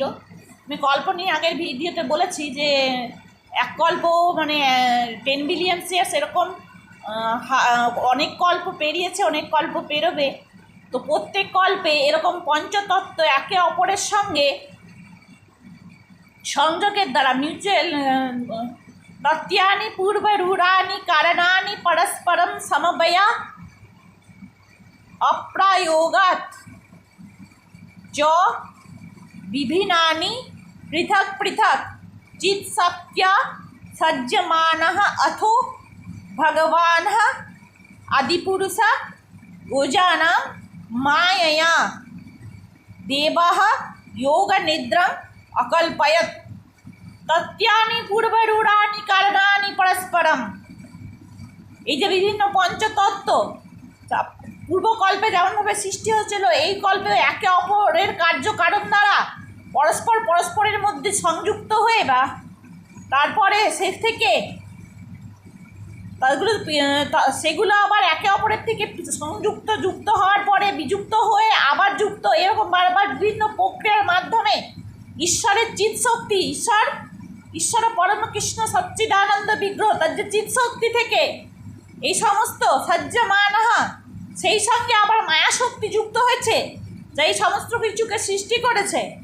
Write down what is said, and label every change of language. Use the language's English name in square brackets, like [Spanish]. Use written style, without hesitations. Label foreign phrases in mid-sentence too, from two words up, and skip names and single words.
[Bangla] আমি কল্প নিয়ে আগের ভিডিওতে বলেছি যে এক কল্প মানে 10 [English] billion years, [Bangla] এরকম অনেক কল্প পেরিয়েছে, অনেক কল্প পেরোবে। তো প্রত্যেক কল্পে এরকম পঞ্চতত্ত্ব একে অপরের সঙ্গে সংযোগের দ্বারা [Sanskrit] মিউচুয়াল তত্ত্বানি পূর্বরূঢ়ানি কারণানি পরস্পরম সমবয়া অপ্রায়োগাৎ চ বিভিন্নানি পৃথক পৃথক চিৎশক্ত্या সজ্জমানः अथो भगवानः आदिपुरुषः योजानां मायया देवः योगनिद्राम् अकल्पयत्। तत्यानि पूर्वरूঢ়ानि कारणानि परस्परम। [Bangla] এই যে বিভিন্ন পঞ্চতত্ত্ব পূর্বকল্পে যেমনভাবে সৃষ্টি হয়েছিল, এই কল্পে একে অপরের কার্যকারণ দ্বারা পরস্পরের মধ্যে সংযুক্ত হয়ে বা তারপরে থেকে সেগুলো আবার একে অপরের থেকে যুক্ত হওয়ার পরে বিযুক্ত হয়ে আবার যুক্ত, এরকম বারবার বিভিন্ন প্রক্রিয়ার মাধ্যমে ঈশ্বরের চিৎশক্তি, ঈশ্বর পরম কৃষ্ণ সচ্চিদানন্দ বিগ্রহ, তার যে চিৎশক্তি থেকে এই সমস্ত সজ্জমানঃ, সেই সঙ্গে আবার মায়াশক্তি যুক্ত হয়েছে, যা এই সমস্ত কিছুকে সৃষ্টি করেছে।